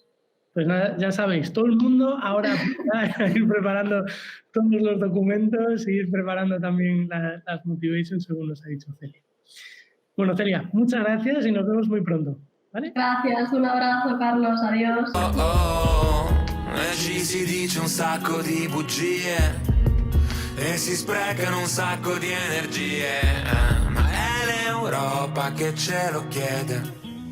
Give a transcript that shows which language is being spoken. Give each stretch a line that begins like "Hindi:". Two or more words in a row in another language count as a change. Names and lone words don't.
Spanish: Pues nada, ya sabéis, todo el mundo ahora a ir preparando todos los documentos e ir preparando también las motivations según nos ha dicho Celia. Bueno, Celia, muchas gracias y nos vemos muy pronto. ¿Vale? Gracias, un abrazo, Carlos, adiós.
Italian: Ci si dice un sacco di bugie e si sprecano un sacco di energie, ma è l'Europa che ce lo chiede.